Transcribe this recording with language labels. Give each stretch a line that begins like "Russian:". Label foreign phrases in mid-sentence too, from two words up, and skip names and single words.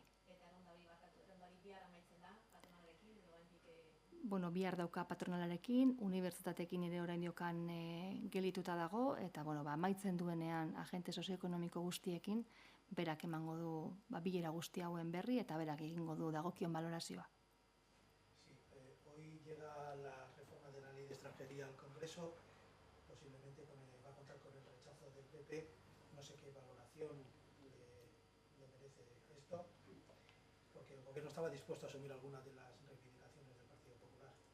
Basque: Eta errondari bihar amaitzen da, patronalarekin, edo oraindik... Bihar dauka patronalarekin, unibertsitateekin ere oraindiokan gelituta dago, eta amaitzen duenean agente sozioekonomiko guztiekin, berak emango du bilera guzti hauen berri, eta berak egingo du dagokion balorazioa.
Spanish: Sí, hoy llega la reforma de la ley de extranjería al Congreso, posiblemente va a contar con el rechazo del PP. No sé qué valoración le merece esto, porque el Gobierno estaba dispuesto a asumir algunas de las reivindicaciones del Partido Popular.